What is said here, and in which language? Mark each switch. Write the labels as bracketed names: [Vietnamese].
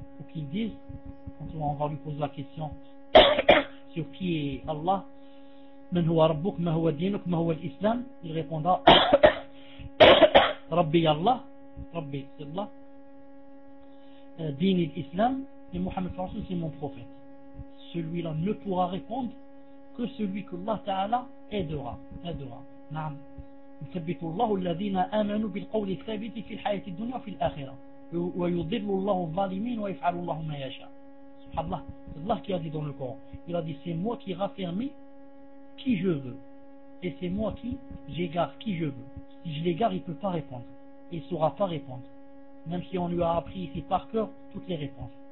[French] Pour qu'il dise, quand on va lui poser la question, sur qui est Allah, [Arabic] من هو ربك ما هو دينك ما هو الإسلام [French] il répondra [Arabic] ربي الله ربي c'est الله دين الإسلام et Muhammad صلى الله عليه وسلم [French] c'est mon prophète. Celui-là ne pourra répondre que celui que Allah Ta'ala aidera. [Arabic] نعم يثبت الله الذين آمنوا بالقول الثابت في الحياة الدنيا وفي الآخرة ويضل الله الظالمين ويفعل الله ما يشاء. [French] Allah, c'est Allah qui a dit dans le Coran, il a dit c'est moi qui raffermis qui je veux et c'est moi qui j'égare qui je veux. Si je l'égare, il ne peut pas répondre, il ne saura pas répondre, même si on lui a appris ici par cœur toutes les réponses.